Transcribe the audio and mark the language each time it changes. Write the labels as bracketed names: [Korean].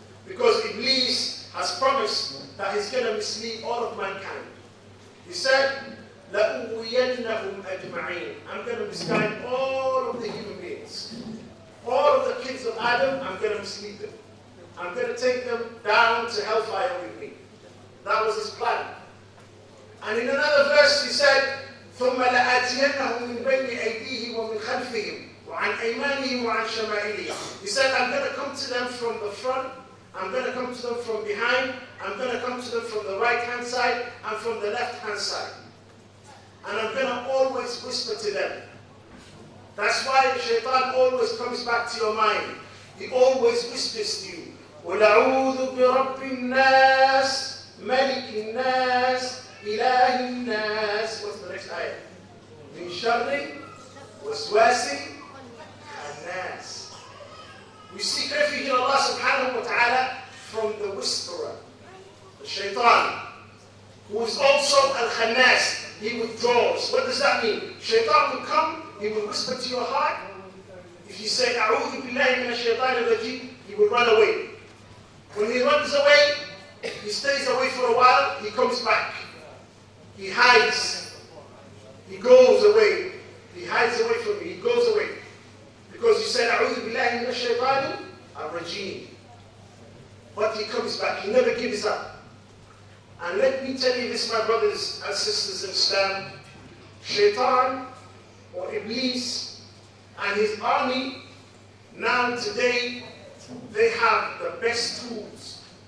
[English] Because Iblis has promised that he's going to mislead all of mankind. He said, [Arabic] لَأُغْوِيَنَّهُمْ أَجْمَعِينَ, [English] I'm going to misguide all of the human beings. All of the kids of Adam, I'm going to mislead them. I'm going to take them down to hellfire with me. That was his plan. And in another verse he said, [Arabic] ثُمَّ لَآتِيَنَّهُمْ مِنْ بَيْنِ أَيْدِيهِمْ وَمِنْ خَلْفِهِمْ وَعَنْ أَيْمَانِهِمْ وَعَنْ شَمَائِلِهِمْ. [English] He said, I'm going to come to them from the front, I'm going to come to them from behind, I'm going to come to them from the right-hand side and from the left-hand side. And I'm going to always whisper to them. That's why shaitan always comes back to your mind. He always whispers to you. [Arabic] وَلَعُوذُ بِرَبِّ النَّاسِ مَلِكِ النَّاسِ إِلَهِ النَّاسِ. [English] What's the next ayah? [Arabic] مِنْ شَرِّ وَسْوَاسِ النَّاسِ. [English] We seek refuge in Allah subhanahu wa ta'ala from the whisperer, the shaitan, who is also al-khannas. He withdraws. What does that mean? Shaitan will come, he will whisper to your heart. If you say, [Arabic] أعوذ بالله من الشيطان الرجيم, [English] he will run away. When he runs away, he stays away for a while, he comes back. He hides. He goes away. He hides away from you. He goes away. Because you said, [Arabic] أعوذ بالله من الشيطان الرجيم. [English] But he comes back. He never gives up. And let me tell you this, my brothers and sisters in Islam, Shaitan or Iblis and his army, now today, they have the best tools.